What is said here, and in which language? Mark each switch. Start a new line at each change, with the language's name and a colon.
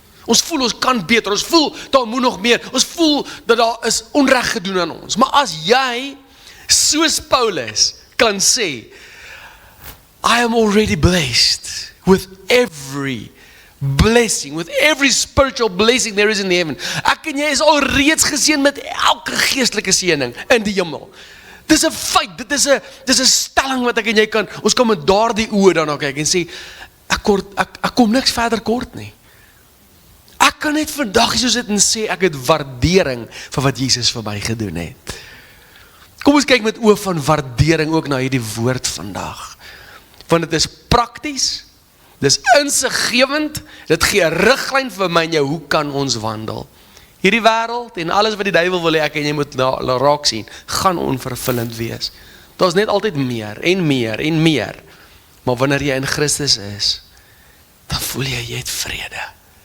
Afrikaans: Ons voel ons kan beter, ons voel daar moet nog meer, ons voel dat daar is onreg gedoen aan ons. Maar as jy, soos Paulus, kan sê,
English: I am already blessed with every blessing, with every spiritual blessing there is in the heaven.
Afrikaans: Ek en jy is al reeds geseën met elke geestelike seëning in die hemel. Dis 'n feit, dit is 'n stelling wat ek en jy kan, ons kan met daardie oë daarna kyk en sê, ek kom niks verder kort nie. Ek kan net vandag hier so sit en sê, ek het waardering vir wat Jesus vir my gedoen het. Kom ons kyk met oë van waardering ook na hierdie woord vandag. Want dit is prakties, dis insiggewend, dit gee 'n riglyn vir my en jou, hoe kan ons wandel? Hierdie wêreld en alles wat die duiwel wil hê ek en jy moet raak sien, gaan onvervullend wees. Daar's net altyd meer en meer en meer. Maar wanneer jy in Christus is, dan voel jy het vrede.